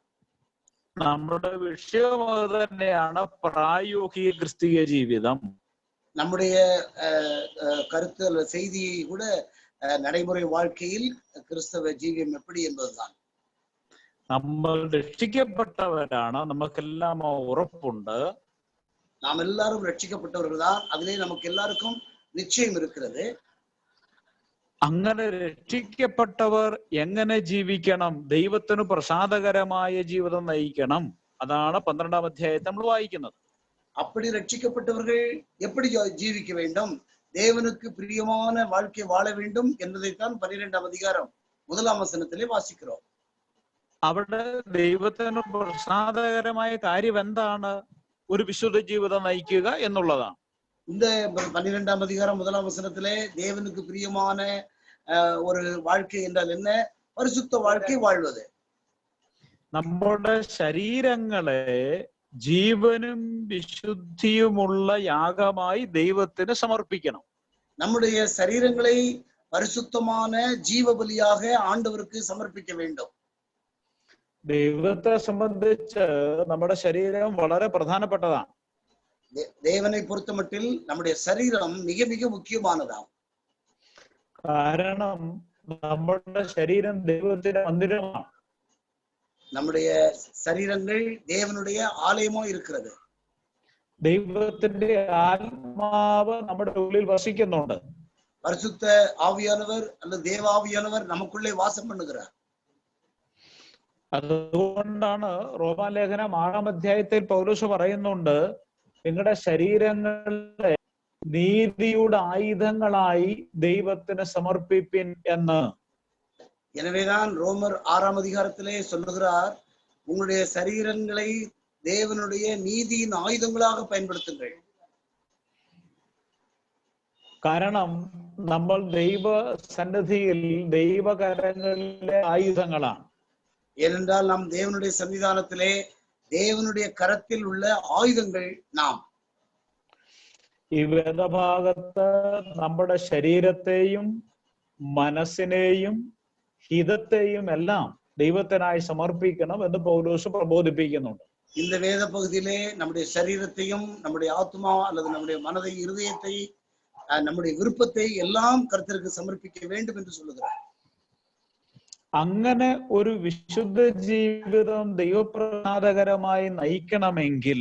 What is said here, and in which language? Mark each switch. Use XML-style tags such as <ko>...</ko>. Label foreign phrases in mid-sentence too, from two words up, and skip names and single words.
<ml>നമ്മുടെ വിഷയം അത് തന്നെയാണ്, പ്രായോഗിക ക്രിസ്തീയ ജീവിതം.</ml> <ta>நம்முடைய கருத்து அல்ல செய்தியை கூட நடைமுறை வாழ்க்கையில் கிறிஸ்தவ ஜீவியம் எப்படி என்பதுதான்.</ta> <ml>നമ്മൾ രക്ഷിക്കപ്പെട്ടവരാണ്, നമുക്കെല്ലാം ഉറപ്പുണ്ട്.</ml> <ta>நாம் எல்லாரும் ரட்சிக்கப்பட்டவர்கள் தான், அதிலே நமக்கு எல்லாருக்கும் நிச்சயம் இருக்கிறது.</ta> <ml>അങ്ങനെ രക്ഷിക്കപ്പെട്ടവർ എങ്ങനെ ജീവിക്കണം? ദൈവത്തിന് പ്രസാദകരമായ ജീവിതം നയിക്കണം. അതാണ് 12-ാം അധ്യായത്തിൽ നമ്മൾ വായിക്കുന്നത്.</ml> <ta>அப்படி ரட்சிக்கப்பட்டவர்கள் எப்படி ஜீவிக்க வேண்டும், தேவனுக்கு பிரியமான வாழ்க்கை வாழ வேண்டும் என்பதைத்தான் 12-ாம் அதிகாரம் 1-ாம் வசனத்திலே வாசிக்கிறோம்.</ta> <ml>അവിടെ ദൈവത്തിന് പ്രസാദകരമായ കാര്യം എന്താണ്? ഒരു വിശുദ്ധ ജീവിതം നയിക്കുക എന്നുള്ളതാണ്.</ml> <ta>இந்த 12-ாம் அதிகாரம் 1-ாம் வசனத்திலே தேவனுக்கு பிரியமான ஒரு வாழ்க்கை என்றால் என்ன? பரிசுத்த வாழ்க்கை வாழ்வது.</ta> <ml>നമ്മുടെ ശരീരങ്ങളെ ജീവനും വിശുദ്ധിയുമുള്ള യാഗമായി ദൈവത്തിന് സമർപ്പിക്കണം.</ml> <ta>நம்முடைய சரீரங்களை பரிசுத்தமான ஜீவ பலியாக ஆண்டவருக்கு சமர்ப்பிக்க வேண்டும்.</ta> <ml>ദൈവത്തെ സംബന്ധിച്ച് നമ്മുടെ ശരീരം വളരെ പ്രധാനപ്പെട്ടതാണ്.</ml> <ta>தேவனை பொறுத்தமட்டில் நம்முடைய சரீரம் மிக மிக முக்கியமானதாகும்.</ta> <ml>കാരണം നമ്മുടെ ശരീരം ദൈവത്തിന്റെ മന്ദിരമാണ്.</ml> <ta>நம்முடைய சரீரங்கள் தேவனுடைய ஆலயமோ இருக்கிறது.</ta> <ml>ദൈവത്തിന്റെ ആത്മാവ് നമ്മുടെ ഉള്ളിൽ വസിക്കുന്നുണ്ട്.</ml> <ta>பரிசுத்த ஆவியானவர் அல்லது தேவாவியானவர் நமக்குள்ளே வாசம் பண்ணுகிறார்.</ta> <ml>അതുകൊണ്ടാണ് റോമാലേഖനം 6-ാം അധ്യായത്തിൽ പൗലോസ് പറയുന്നുണ്ട്, നിങ്ങളുടെ ശരീരങ്ങളെ നീതിയുടെ ആയുധങ്ങളായി ദൈവത്തിന് സമർപ്പിപ്പിൻ എന്ന്.</ml> <ta>எனவேதான் ரோமர் 6-ாம் அதிகாரத்திலே சொல்லுகிறார், உங்களுடைய சரீரங்களை தேவனுடைய நீதியின் ஆயுதங்களாக பயன்படுத்துங்கள்.</ta> <ml>കാരണം നമ്മൾ ദൈവ സന്നിധിയിൽ ദൈവകരങ്ങളിലെ ആയുധങ്ങളാണ്.</ml> <ta>ஏனென்றால் நாம் தேவனுடைய சன்னிதானத்திலே தேவனுடைய கரத்தில் உள்ள ஆயுதங்கள் நாம்.</ta> <ml>ഈ വേദഭാഗത്ത് നമ്മുടെ ശരീരത്തെയും മനസ്സിനെയും ഹിതത്തെയും എല്ലാം ദൈവത്തിനായി സമർപ്പിക്കണം എന്ന് പൗലോസ് പ്രബോധിപ്പിക്കുന്നുണ്ട്.</ml> <ta>இந்த வேத பகுதியிலே நம்முடைய சரீரத்தையும் நம்முடைய ஆத்மா அல்லது நம்முடைய மனதை, இருதயத்தை, நம்முடைய விருப்பத்தை எல்லாம் கர்த்தருக்கு சமர்ப்பிக்க வேண்டும் என்று சொல்லுகிறார்.</ta> <ml>അങ്ങനെ ഒരു വിശുദ്ധ ജീവിതം ദൈവപ്രസാദകരമായി നയിക്കണമെങ്കിൽ,</ml>